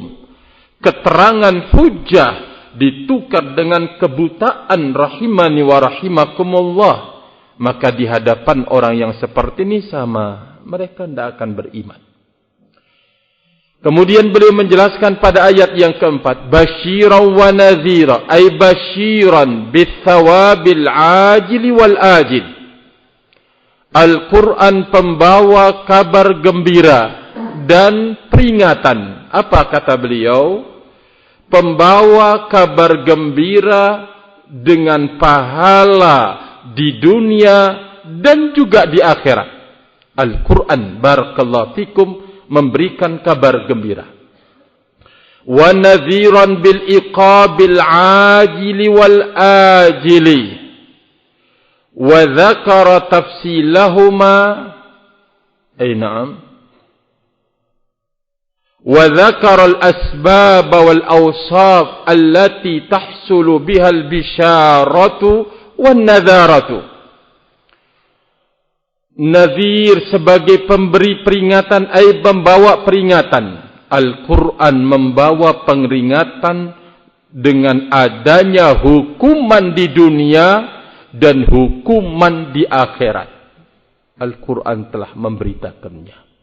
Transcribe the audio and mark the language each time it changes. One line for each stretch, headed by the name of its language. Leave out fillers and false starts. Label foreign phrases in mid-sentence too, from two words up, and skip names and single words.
Indonesian: Keterangan hujjah ditukar dengan kebutaan.
Arabic: رحمني ورحمكم الله.
Indonesian: Maka di hadapan orang yang seperti ini sama, mereka tidak akan beriman. Kemudian beliau menjelaskan pada ayat yang keempat,
Arabic: بشيرا ونذيرا أي بشيرا بالثواب العاجل والآجل.
Indonesian: Al-Quran pembawa kabar gembira dan peringatan. Apa kata beliau? Pembawa kabar gembira dengan pahala di dunia dan juga di akhirat. Al-Quran,
Arabic: بارك الله فيكم,
Indonesian: memberikan kabar gembira.
Arabic: ونذيرا بالعقاب العاجل والآجل. وذكر تفصيلهما. Na'am. وذكر الأسباب والأوصاف التي تحصل بها البشارة والنذارة.
Indonesian: Nadhir sebagai pemberi peringatan, ay membawa peringatan. Al-Quran membawa peringatan dengan adanya hukuman di dunia dan hukuman di akhirat. Al-Quran telah memberitakannya.